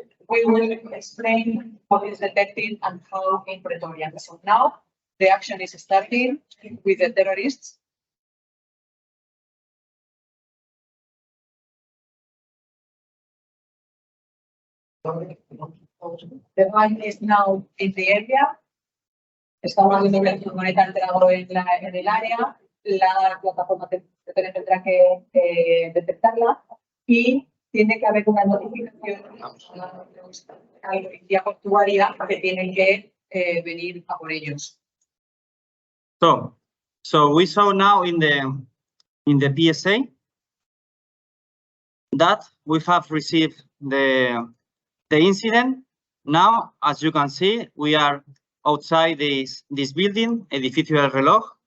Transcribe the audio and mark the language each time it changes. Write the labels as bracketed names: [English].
[English] We will explain what is detected and how in Praetorian. So now the action is starting with the terrorists. The ban is now in the area. [Spanish] Estamos viendo que el furgoneta ha entrado en el área. La plataforma tendrá que detectarla y tiene que haber una notificación a la policía portuaria que tienen que venir a por ellos. [English] So we saw now in the PSA that we have received the incident. Now, as you can see, we are outside this building, Edificio del Reloj.